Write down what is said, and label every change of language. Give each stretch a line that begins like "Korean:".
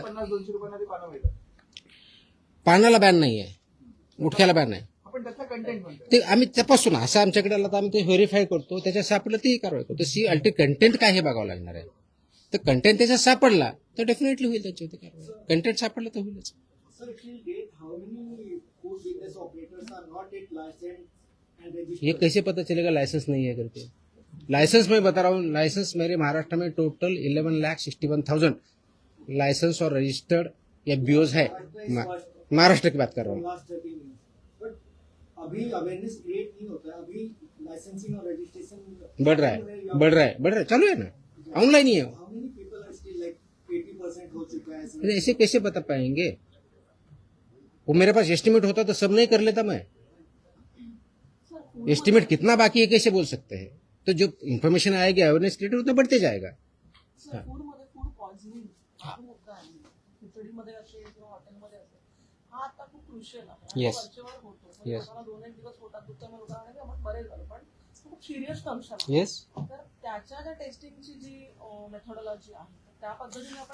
Marathi: 50-200 रुपयांना ते पानं मिळतात. पानाला बॅन नाही आहे, गुटख्याला बॅन आहे. आपण त्याचा कंटेंट म्हणतो. ते आम्ही तपासू ना, असं आमच्याकडे आलं तर आम्ही ते व्हेरीफाय करतो, त्याच्यात सापडलं तीही कारवाई करतो. सी अल्टी कंटेंट काय हे बघावं लागणार आहे. तर कंटेंट त्याच्यात सापडला तर डेफिनेटली होईल त्याच्यावरती कारवाई. कंटेंट सापडलं तर होईलच.
English: Sir, till date, how many food business operators are not yet licensed and registered?
Hindi: ये कैसे पता चलेगा लाइसेंस नहीं है करके? लाइसेंस मैं बता रहा हूँ, लाइसेंस मेरे महाराष्ट्र में टोटल 11,61,000 लाइसेंस और रजिस्टर्ड एफबीओज है. महाराष्ट्र की बात कर रहा हूँ.
English: Last 13 years.
Hindi: But अभी अवेयरनेस क्रिएट नहीं होता है. अभी लाइसेंसिंग और रजिस्ट्रेशन बढ़ रहा है, चालू है ना, ऑनलाइन ही है.
English: How many people are still like 80%
Hindi: हो चुका है? ऐसा? ऐसे कैसे बता पाएंगे? वो मेरे पास एस्टिमेट होता तो सब नहीं कर लेता मैं. एस्टिमेट कितना बाकी है कैसे बोल सकते हैं? तो जो इन्फॉर्मेशन आएगी अवेयरनेस क्रिएट उतना बढ़ते जाएगा.
Marathi: सर फूडमध्ये फूड पॉइझनिंग खूप होतं आहे. खिचडीमध्ये असेल किंवा हॉटेलमध्ये असेल, हा आता खूप क्रुशियल आहे.
English: Yes.
Marathi: वरचेवर होतो. म्हणजे
English: Yes.
Marathi: लोकांना 2-1 दिवस होतात, दुसऱ्या लोकांना नाही, आपण बरे झालो, पण खूप सिरियस कंडिशन आहे.
English: Yes.
Marathi: तर त्याच्या ज्या टेस्टिंगची जी मेथोडॉलॉजी आहे त्या पद्धतीने आपण